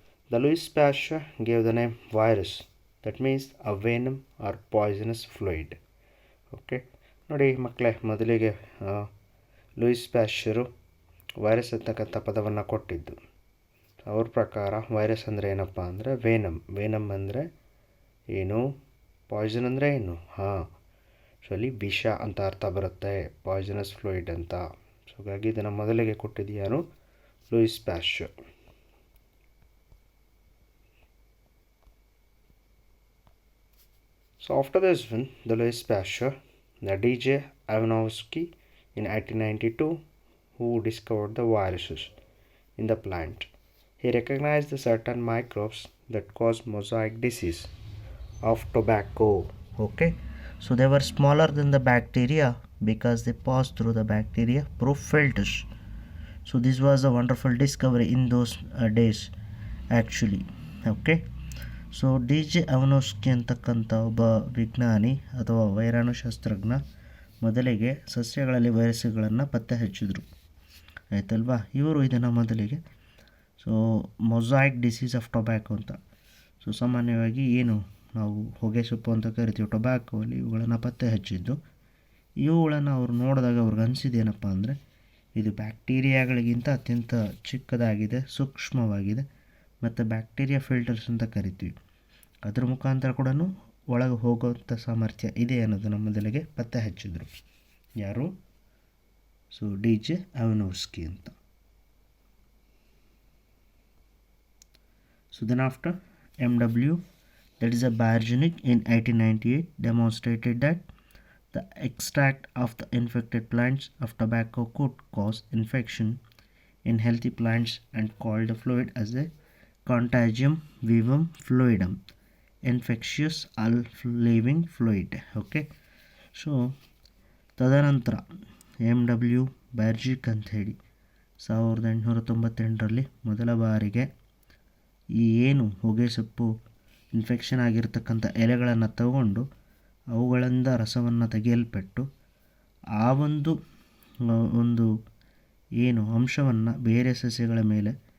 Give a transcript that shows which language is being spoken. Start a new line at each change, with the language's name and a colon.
English: The Louis Pasteur gave the name virus, that means a venom or poisonous fluid.
Kannada: Okay ನೋಡಿ ಮಕ್ಕಳೇ, ಮೊದಲಿಗೆ Louis ಪ್ಯಾಶ್ಚರು virus ಅಂತಕ್ಕಂಥ ಪದವನ್ನು ಕೊಟ್ಟಿದ್ದು. ಅವ್ರ ಪ್ರಕಾರ ವೈರಸ್ ಅಂದರೆ ಏನಪ್ಪ ಅಂದರೆ ವೇನಮ್ ಅಂದರೆ ಏನು, ಪಾಯ್ಸನ್ ಅಂದರೆ ಏನು, ಸೊ ಅಲ್ಲಿ ವಿಷ ಅಂತ ಅರ್ಥ ಬರುತ್ತೆ, ಪಾಯ್ಸನಸ್ ಫ್ಲೂಯಿಡ್ ಅಂತ. ಸೊ ಹಾಗಾಗಿ ಇದನ್ನು ಮೊದಲಿಗೆ ಕೊಟ್ಟಿದ್ದು ಯಾರು, Louis Pasteur.
English: So after this one, the Louis Pasteur, the DJ Ivanovsky in 1892, who discovered the viruses in the plant. He recognized the certain microbes that cause mosaic disease of tobacco. Okay, so they were smaller than the bacteria because they passed through the bacteria proof filters. So this was a wonderful discovery in those days actually.
Kannada: Okay, so DJ ಅವನೋಸ್ಕಿ ಅಂತಕ್ಕಂಥ ಒಬ್ಬ ವಿಜ್ಞಾನಿ ಅಥವಾ ವೈರಾಣುಶಾಸ್ತ್ರಜ್ಞ ಮೊದಲಿಗೆ ಸಸ್ಯಗಳಲ್ಲಿ ವೈರಸ್ಗಳನ್ನು ಪತ್ತೆ ಹಚ್ಚಿದ್ರು. ಆಯ್ತಲ್ವಾ. ಇವರು ಇದನ್ನು ಮೊದಲಿಗೆ ಮೊಸಾಯಿಕ್ ಡಿಸೀಸ್ ಆಫ್ ಟೊಬ್ಯಾಕೊ ಅಂತ, ಸಾಮಾನ್ಯವಾಗಿ ಏನು ನಾವು ಹೊಗೆ ಸೊಪ್ಪು ಅಂತ ಕರಿತೀವಿ ಟೊಬ್ಯಾಕೋಲ್ಲಿ, ಇವುಗಳನ್ನು ಪತ್ತೆ ಹಚ್ಚಿದ್ದು. ಇವುಗಳನ್ನು ಅವರು ನೋಡಿದಾಗ ಅವ್ರಿಗೆ ಅನಿಸಿದ್ದೇನಪ್ಪ ಅಂದರೆ ಇದು ಬ್ಯಾಕ್ಟೀರಿಯಾಗಳಿಗಿಂತ ಅತ್ಯಂತ ಚಿಕ್ಕದಾಗಿದೆ, ಸೂಕ್ಷ್ಮವಾಗಿದೆ, ಮತ್ತು ಬ್ಯಾಕ್ಟೀರಿಯಾ ಫಿಲ್ಟರ್ಸ್ ಅಂತ ಕರಿತೀವಿ, ಅದ್ರ ಮುಖಾಂತರ ಕೂಡ ಒಳಗೆ ಹೋಗೋವಂಥ ಸಾಮರ್ಥ್ಯ ಇದೆ ಅನ್ನೋದನ್ನು ಮೊದಲಿಗೆ ಪತ್ತೆ ಹಚ್ಚಿದ್ರು. ಯಾರು, DJ ಅವನೋವ್ಸ್ಕಿ ಅಂತ.
English: Then after MW, that is a biogenic in 1898, demonstrated that the extract of the infected plants of tobacco could cause infection in healthy plants and called the fluid as a contagium vivum fluidum, infectious living fluid.
Kannada: Okay, so ತದನಂತರ MW ಬ್ಯಾರ್ಜಿಕ್ ಅಂಥೇಳಿ 1898ರಲ್ಲಿ ಮೊದಲ ಬಾರಿಗೆ ಈ ಏನು ಹೊಗೆ ಸೊಪ್ಪು infection ಆಗಿರ್ತಕ್ಕಂಥ ಎಲೆಗಳನ್ನು ತಗೊಂಡು ಅವುಗಳಿಂದ ರಸವನ್ನು ತೆಗೆಯಲ್ಪಟ್ಟು ಆ ಒಂದು ಏನು ಅಂಶವನ್ನು ಬೇರೆ ಸಸ್ಯಗಳ ಮೇಲೆ